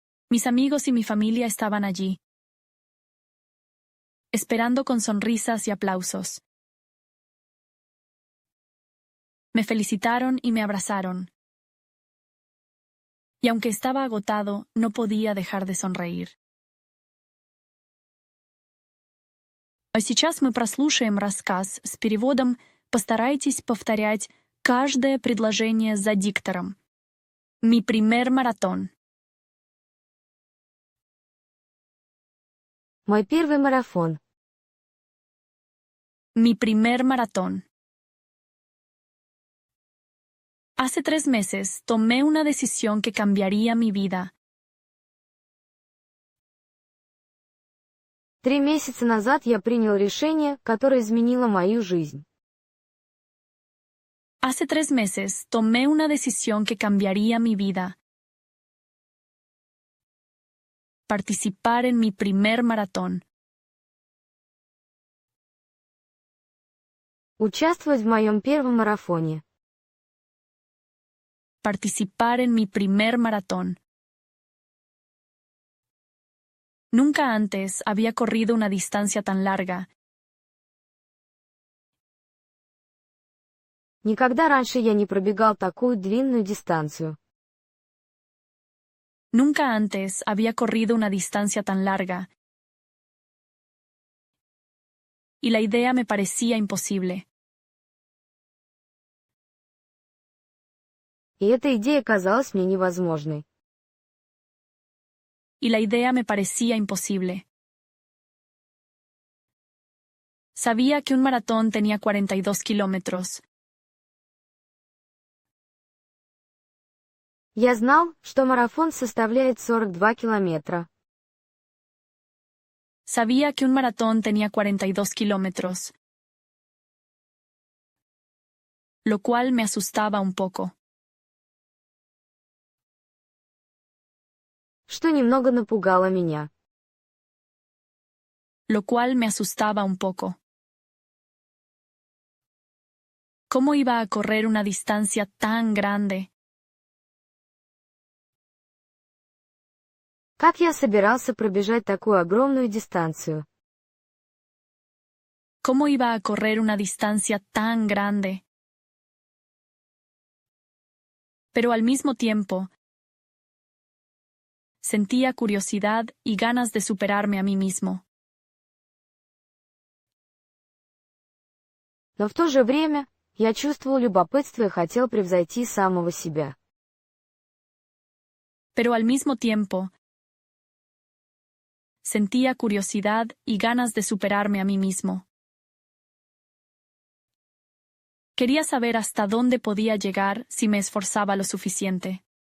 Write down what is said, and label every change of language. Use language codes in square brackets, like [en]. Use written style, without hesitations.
[es] Mis amigos y mi familia estaban allí, esperando con sonrisas y aplausos. Me felicitaron y me abrazaron. Y aunque estaba agotado, no podía dejar de sonreír. [ru] А сейчас мы прослушаем рассказ с переводом. Постарайтесь повторять каждое предложение за диктором. [es] Mi primer maratón. [ru] Мой первый марафон. [es] Mi primer maratón. Hace 3 meses tomé una decisión que cambiaría mi vida. [ru] 3 месяца назад я принял решение, которое изменило мою жизнь. [es] Hace 3 meses tomé una decisión que cambiaría mi vida. Participar en mi primer maratón. [ru] Участвовать в моем первом марафоне. [es] Participar en mi primer maratón. Nunca antes había corrido una distancia tan larga. [ru] Никогда раньше я не пробегал такую длинную дистанцию. [es] Nunca antes había corrido una distancia tan larga. Y la idea me parecía imposible. [ru] И эта идея казалась мне невозможной. [es] Y la idea me parecía imposible. Sabía que un maratón tenía 42 kilómetros. [ru] Я знал, что марафон составляет 42 километра. [es] Sabía que un maratón tenía 42 kilómetros. Lo cual me asustaba un poco. [ru] Что немного напугало меня. [es] Lo cual me asustaba un poco. ¿Cómo iba a correr una distancia tan grande? [ru] Как я собирался пробежать такую огромную дистанцию? [es] ¿Cómo iba a correr una distancia tan grande? Pero al mismo tiempo, sentía curiosidad y ganas de superarme a mí mismo. [ru] Но в то же время, я чувствовал любопытство и хотел превзойти самого себя. [es] Pero al mismo tiempo, sentía curiosidad y ganas de superarme a mí mismo. Quería saber hasta dónde podía llegar si me esforzaba lo suficiente.